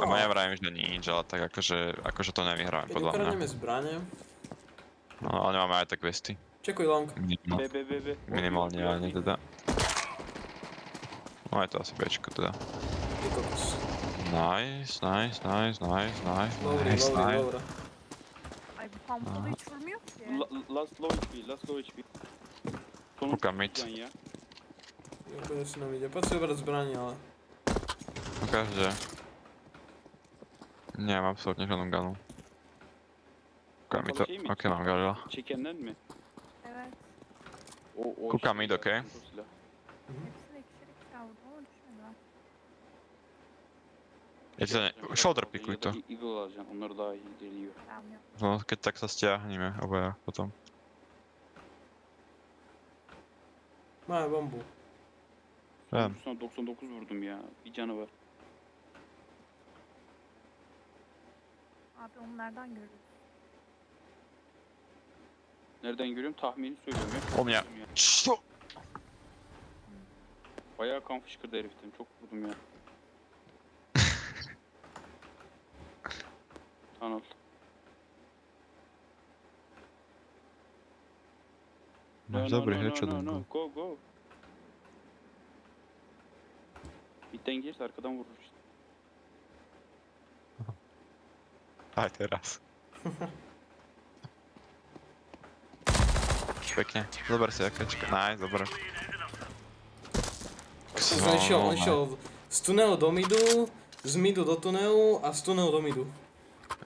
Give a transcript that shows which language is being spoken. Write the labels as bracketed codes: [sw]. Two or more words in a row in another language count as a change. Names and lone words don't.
[sk] A ja vravím, že nič, ale tak akože to nevyhráme Keď podľa mňa. ukradneme zbrane. No ale nemáme aj tak vesty. Čekuj long. No, B B B B. minimálne ani teda. No je to asi Bčko teda. Ty kokos. Nice. Dobrý. [tr] Ay bu pamukta hiç vurmuyor ki. [en] Last low HP. [sk] Kukam mid. Ya. Úplne si nám ide. Poď si obrať zbranie, ale... Ukáže. Nemám absolútne žiadnu ganu. Kukam mi to. Ok, mám galila. [tr] Çekenden mi? Evet. O [sk] Kuka mid, okey. [tr] Hepsi de ikişer ikişer vurdu ama düşmediler. [sk] Je to ne... Shoulder pikuj to. [tr] Eagle alacaksın. Onlar daha iyi deliyor. Tamam yok. [sk] No, keď tak sa stiahneme obaja potom. Máme bombu. [tr] Ben. Sonra 99 vurdum ya. Bir canı var. Abi onu nereden görüyorsun? Nereden görüyorum? Tahmini söylüyorum ya. Oğlum ya. Şu. Bayağı kan fışkırdı heriften. Çok vurdum ya. Tunnel. [pl] Masz dobry headshot. [tr] Go. Bitten girse arkadan vurur işte. [sk] Aj teraz. Pekne. Zober si jakéčko. Nice, dobre. On išiel z tunelu do midu, z midu do tunelu a z tunelu do midu.